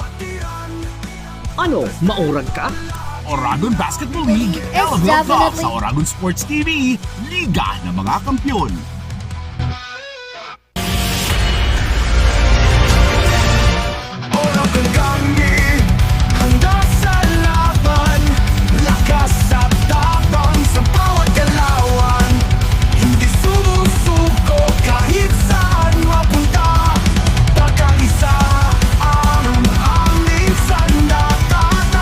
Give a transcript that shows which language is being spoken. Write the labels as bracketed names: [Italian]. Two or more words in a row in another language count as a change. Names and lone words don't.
[Bikol] Ano, maurag ka? [Filipino] Oragon Basketball League Elavil Cup sa Oragon Sports TV, Liga ng mga Kampiyon. Oragon Gangi, handa sa laban, lakas at tapang sa bawat galawan. Hindi sumusuko kahit saan mapunta. Pagkaisa ang aming sandata.